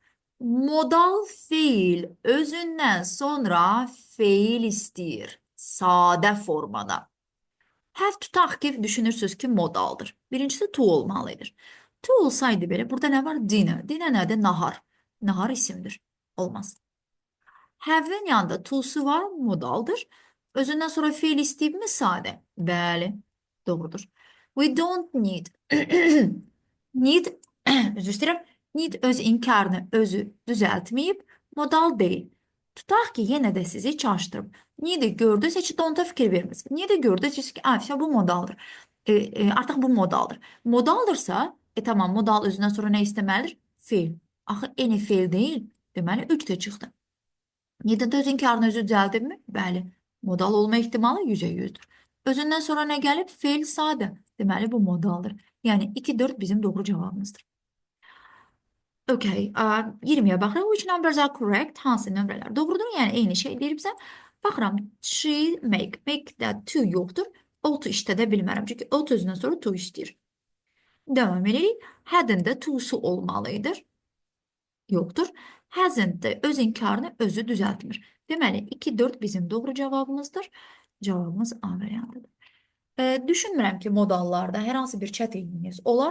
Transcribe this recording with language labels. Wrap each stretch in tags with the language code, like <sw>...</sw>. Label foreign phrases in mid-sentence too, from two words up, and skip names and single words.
<az>Modal feil özündən sonra feil istəyir. Sadə formada. Have tutaq ki, düşünürsünüz ki, modaldır. Birincisi to olmalıdır. To olsaydı belə, burada nə var? Dinner. Dinner nədir? Nahar. Nahar isimdir. Olmaz. Have-in yanında to'su var, modaldır. Özündən sonra feil istəyib mi? Sadə. Bəli, doğrudur.</az> <en>We don't need.</en> <az>Need, üzr istəyirəm. Need öz inkarını özü düzəltməyib, modal deyil. Tutaq ki, yenə də sizi çaşdırıb. Need'i gördünüz, heç don't-a fikir vermirsiniz. Need'i gördünüz ki, bu modaldır. Artıq bu modaldır. Modaldırsa, tamam, modal özündən sonra nə istəməlidir? Feil. Axı, any feil deyil. Deməli, 3 də çıxdı. Need'in öz inkarını özü düzəldibmi? Bəli. Modal olma ehtimalı 100'e 100'dür. Özündən sonra nə gəlib? Feil sadə. Deməli, bu modaldır. Yəni, 2-4 bizim doğru cavabımızdır. Okay, 20'ye baxırıq.</az> <en>Which numbers are correct?</en> <az>Hansı nömrələr doğrudur? Yəni, eyni şey deyiribsə, baxıram. She, make. Make də to yoxdur. Ought işlədə bilmərəm. Çünki ought özündən sonra to istəyir.</az> <tr>Devam edirik.</tr> <az>Hadn't to'su olmalıdır. Yoktur. Hasn't de öz inkarını özü düzeltmir. Deməli, 2-4 bizim doğru cavabımızdır. Cavabımız A variantıdır. Düşünmürəm ki, modallarda hər hansı bir çətinliyiniz olar.</az>